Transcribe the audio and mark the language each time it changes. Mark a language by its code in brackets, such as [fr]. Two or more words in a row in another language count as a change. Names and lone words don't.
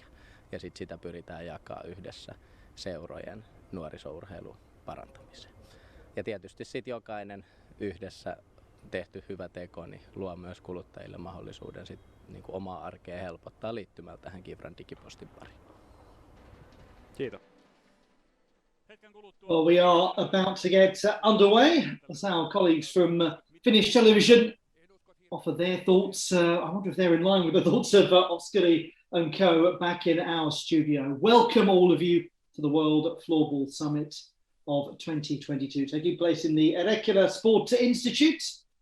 [fi] Ja sitten sitä pyritään jakaa yhdessä seurojen nuorisourheilun parantamiseen. Ja tietysti sitten jokainen yhdessä tehty hyvä teko niin luo myös kuluttajille mahdollisuuden sit, niin kuin omaa arkea helpottaa liittymällä tähän Kivran digipostin pariin. Kiitos. [en] Well, we are about to get underway as our colleagues from Finnish television offer their thoughts. I wonder if they're in line with the thoughts of Oskari and co back in our studio. Welcome all of you to the World Floorball Summit of 2022, taking place in the Erekylä Sport Institute.